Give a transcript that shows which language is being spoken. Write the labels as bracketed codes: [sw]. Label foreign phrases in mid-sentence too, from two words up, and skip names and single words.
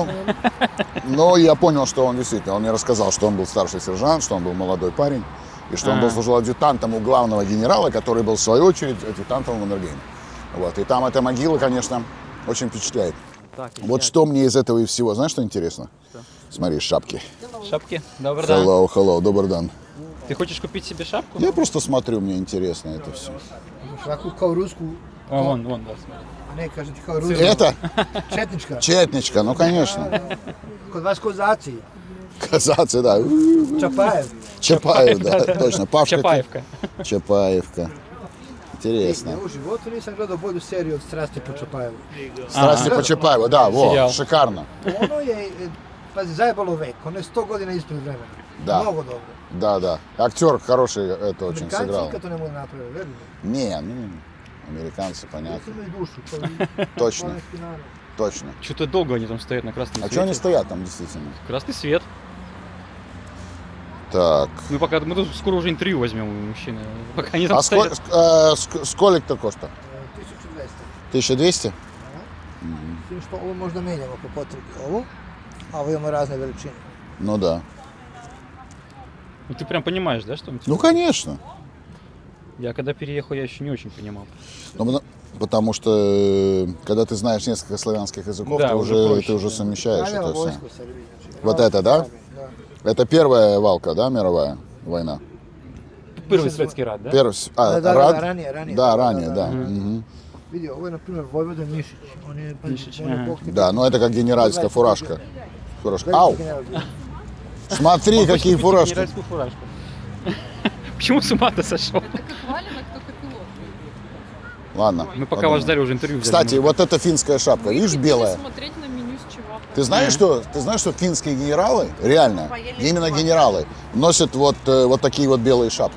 [ru] Но я понял, что он действительно, он мне рассказал, что он был старший сержант, что он был молодой парень, и что он был служил адъютантом у главного генерала, который был, в свою очередь, адъютантом в Маннергейме. Вот. И там эта могила, конечно, очень впечатляет. Так, Вот что мне из этого и всего, знаешь, что интересно? Что? Смотри, шапки. Шапки, добрый день. Hello, добрый день. Ты хочешь купить себе шапку? Я просто смотрю, мне интересно это все. [sr] Šaku kao rusku, [ru] О, вон, да, смотри. [sr] a ne kažete kao rusku. [ru] Это [sr] Četnička. [ru] четничка, ну, конечно. [sr] Kod vas kozaci. [ru] Казаться, да. [sr] Čapajev. [ru] Чапаев, да, точно. Павка. Чапаевка. Чапаевка. Интересно. [sr] Ja u životu nisam gledao bolju seriju od Strasti po Čapajevu. [ru] Страсти по Чапаеву, да, во, Сериал. шикарно. [sr] Ono je, pazi, zajebalo vek. Ono je 100 godina ispred vremena. Da. Mnogo dobro. [ru] Да. Актер хороший это очень [sr] Amerikanci [ru] сыграл. [sr] nikad to ne mogu napraviti, veruj mi. [ru] Не, ну, американцы, понятно. [sr] Imaju dušu. To [ru] Точно, [sr] slovenski narod. [ru] точно. Что-то долго они там стоят на красном А свете. что они стоят там действительно? Красный свет. Так. Мы пока мы тут скоро уже интервью возьмем у мужчины. Пока они там А стоят. сколько коштует? 1200. 1200? S tim što ovo možda menjamo po potrebi ovo, a ovo imamo razne veličine. Ну да. Ну ты прям понимаешь, да, что? Ну, конечно. Я когда переехал, я еще не очень понимал. Ну, потому что, когда ты знаешь несколько славянских языков, Да, ты уже уже, проще, ты уже да. совмещаешь [sr] Stavljamo [ru] это все. [sr] vojsku sad, znači. [ru] Вот это, да? [sr] Da. [ru] Это первая валка, да, мировая война? Первый советский рад, да? [sr] Da, [ru] Рад? [sr] ranije. [ru] Да, ранее, да. Мгм. [sr] Vidi, ovo je, na primjer, Vojvoda Mišić. On je, Mišić, on je aha. pokret. [ru] Да, но это как генеральская фуражка. Фуражка. Ау! [sr] Veliki general bio. [ru] Смотри, Он какие хочет купить фуражки. генеральскую фуражку. Почему с ума-то сошел? Это как валенок, только пилот. Ладно. Мы пока подумаем. вас ждали, уже интервью взяли. Кстати, вот эта финская шапка, видишь, Вы белая? пришли смотреть на меню с чего. Ты знаешь, что финские генералы, реально, именно генералы, носят вот такие вот белые шапки,